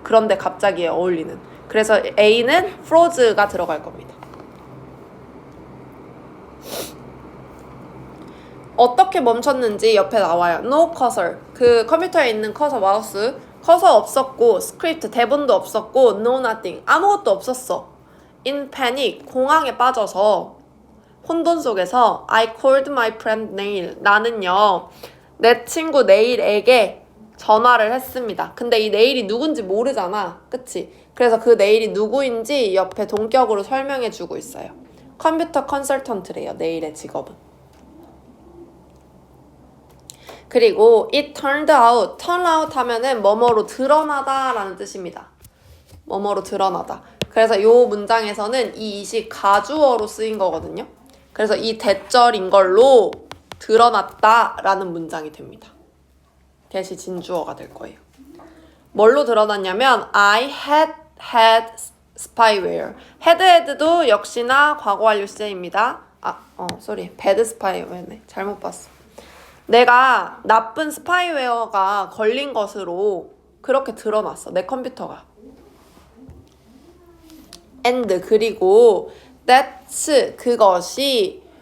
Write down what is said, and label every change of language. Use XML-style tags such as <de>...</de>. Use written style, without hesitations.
<ko>그런데 갑자기에 어울리는. 그래서 A는 froze가 들어갈 겁니다. 어떻게 멈췄는지 옆에 나와요.</ko> <en>No cursor.</en> <ko>그 컴퓨터에 있는 커서 마우스. 커서 없었고 스크립트 대본도 없었고</ko> <en>no nothing.</en> <ko>아무것도 없었어.</ko> <en>In panic.</en> <ko>공황에 빠져서 혼돈 속에서</ko> <en>I called my friend Neil.</en> <ko>나는요 내 친구 네일에게 전화를 했습니다. 근데 이 네일이 누군지 모르잖아. 그치? 그래서 그 네일이 누구인지 옆에 동격으로 설명해주고 있어요. 컴퓨터 컨설턴트래요. 네일의 직업은.</ko> <en>그리고 it turned out.</en> <ko>turn out 하면은 뭐뭐로 드러나다 라는 뜻입니다. 뭐뭐로 드러나다. 그래서 이 문장에서는 이 it이 가주어로 쓰인 거거든요. 그래서 이 대절인 걸로 드러났다 라는 문장이 됩니다. 대시 진주어가 될 거예요. 뭘로 드러났냐면</ko> <en>I had spyware.</en> <ko>had도 역시나 과거 완료 시제입니다. bad spyware네. 잘못 봤어. 내가 나쁜 스파이웨어가 걸린 것으로 그렇게 드러났어. 내 컴퓨터가. and 그리고 that's 그것이</ko>